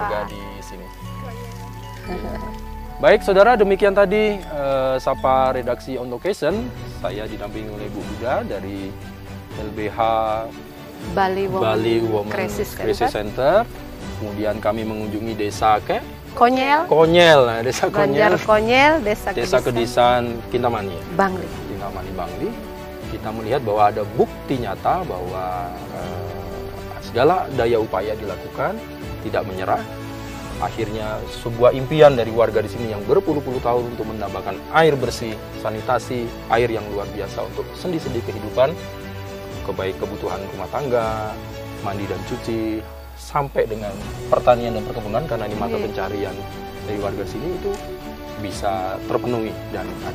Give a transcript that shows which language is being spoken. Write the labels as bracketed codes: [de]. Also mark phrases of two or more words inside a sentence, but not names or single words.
[id] warga di sini. Baik saudara, demikian tadi Sapa Redaksi On Location. Saya didampingi oleh Bu Buda dari LBH Bali Women Crisis Crisis Center. Kemudian kami mengunjungi desa Konyel, Konyel, nah, desa Konyel, Banjar Konyel, Desa Kedisan Kintamani, Bangli. Kintamani Bangli. Kita melihat bahwa ada bukti nyata bahwa segala daya upaya dilakukan, tidak menyerah. Akhirnya sebuah impian dari warga di sini yang berpuluh-puluh tahun untuk menambahkan air bersih, sanitasi, air yang luar biasa untuk sendi-sendi kehidupan, kebaik kebutuhan rumah tangga, mandi dan cuci, sampai dengan pertanian dan perkebunan, karena ini mata pencarian dari warga sini itu bisa terpenuhi dan ada.